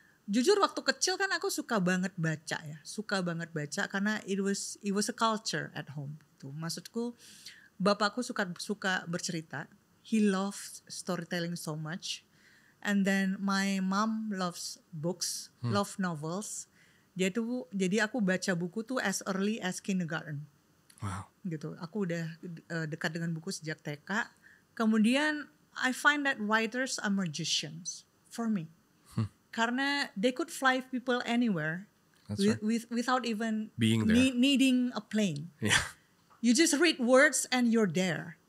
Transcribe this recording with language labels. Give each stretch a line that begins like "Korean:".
Indonesian: Jujur waktu kecil kan aku suka banget baca ya. Suka banget baca karena
English: it was a culture at home.
Indonesian: Tuh, maksudku bapakku suka bercerita.
English: He loves storytelling so much. And then my mom loves books, love novels.
Indonesian: Jadi aku baca buku tuh
English: as early as kindergarten. Wow.
Indonesian: Gitu. Aku udah dekat dengan buku sejak TK. Kemudian
English: I find that writers are magicians for me.
Indonesian: Karena
English: they could fly people anywhere without even being there. Needing a plane. Yeah. You just read words and you're there.